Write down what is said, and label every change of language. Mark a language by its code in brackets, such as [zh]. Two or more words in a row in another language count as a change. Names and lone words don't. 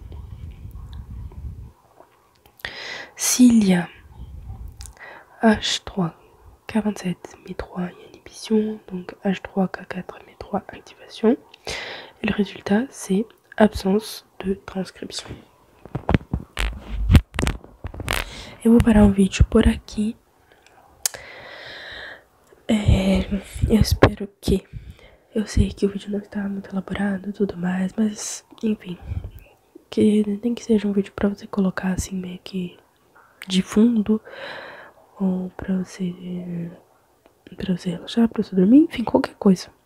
[fr] S'il y a H3K27 mais 3 inhibition, donc H3K4 mais 3 activation, et le résultat c'est absence de transcripção. [pt] Eu vou parar o vídeo por aqui. Eu espero que... Eu sei que o vídeo não está muito elaborado e tudo mais, mas enfim, que nem que seja um vídeo pra você colocar assim meio que de fundo, ou pra você relaxar, pra você dormir, enfim, qualquer coisa.